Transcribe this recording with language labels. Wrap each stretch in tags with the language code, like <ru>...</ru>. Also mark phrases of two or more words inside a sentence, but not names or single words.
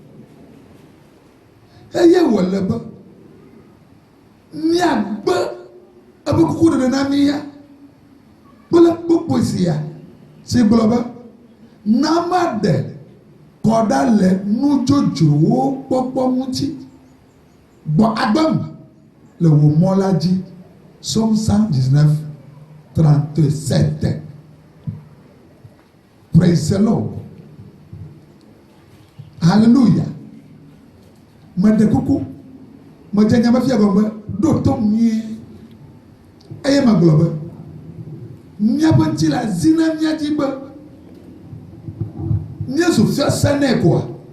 <ee>Eye wòle be míagbe ebe kuku ɖeɖe na mi ya kple kpokpo sia si gblɔ be na maɖe kɔ ɖa le nudzodzrowo kpɔkpɔ ŋuti gbɔ agbem le wò mɔ la dzi.</ee> <fr>Psaume 119, 37.</fr> <en>Praise the Lord. Hallelujah.</en> <ee>Meɖe kuku. Medze nya be fia gɔme ɖo tom nyuie. Eye megblɔ be míaƒe ŋuti la zi na mía dzi be míezu fiase nɛ koa.</ee>